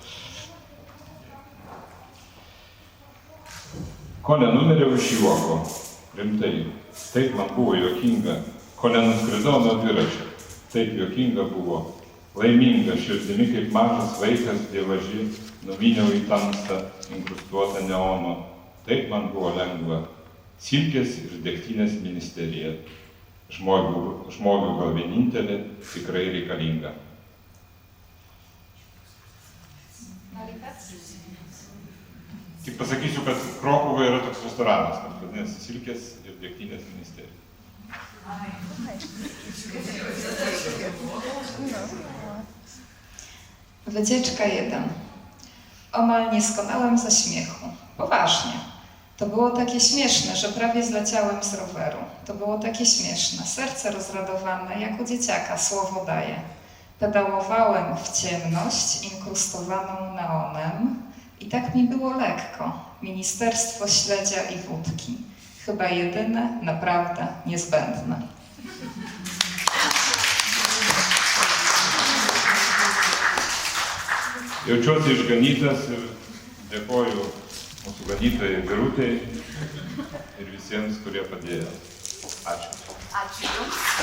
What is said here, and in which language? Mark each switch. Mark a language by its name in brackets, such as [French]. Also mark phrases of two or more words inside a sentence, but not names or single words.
[Lithuanian] Ko nenumeriau iš juoko, rimtai, taip man buvo juokinga, ko nenuskridau nuo dviračio, taip juokinga buvo, laiminga širdimi kaip mažas vaikas dievaži, nuvyniau į tamsą, inkrustuotą neono, taip man buvo lengva, silkės ir degtinės ministerija, žmogui gal vienintelė tikrai reikalinga. Tik pasakysiu, kad Krokuvoje yra toks restoranas, kad vadinasi Silkės ir degtinės ministerija. [Polish] Wycieczka 1. Omal nie skonałem ze śmiechu. Poważnie. To było takie śmieszne, że prawie zleciałem z roweru. To było takie śmieszne. Serce rozradowane, jak u dzieciaka, słowo daje. Pedałowałem w ciemność inkrustowaną neonem i tak mi było lekko. Ministerstwo śledzia i wódki. Chyba jedyne, naprawdę niezbędne. [Lithuanian] Jaučiuosi išganytas ir dėkoju mūsų ganytojai Birutei ir visiems, kurie padėjo. Ačiū. Ačiū Jums.